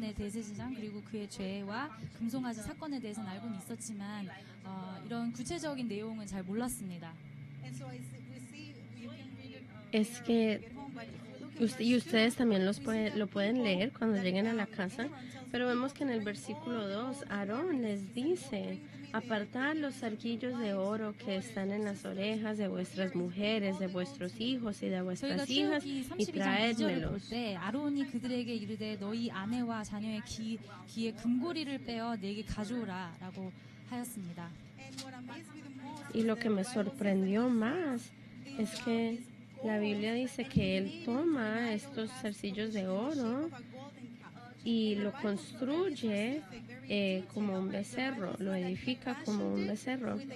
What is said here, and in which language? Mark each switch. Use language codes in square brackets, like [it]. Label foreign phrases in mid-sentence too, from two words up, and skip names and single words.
[es] es que y ustedes también lo pueden leer cuando lleguen a la casa, pero vemos que en el versículo 2 Aarón les dice: apartad los sarquillos de oro que están en las orejas de vuestras mujeres, de vuestros hijos y de vuestras hijas, y traédmelos. [ko] 아론이 그들에게 이르되 너희 아내와 자녀의 귀에 금고리를 빼어 내게 가져오라라고 하였습니다. [es] Y lo que me sorprendió más es que la Biblia dice que él toma estos zarcillos de oro y lo construye como un becerro, lo edifica como un becerro.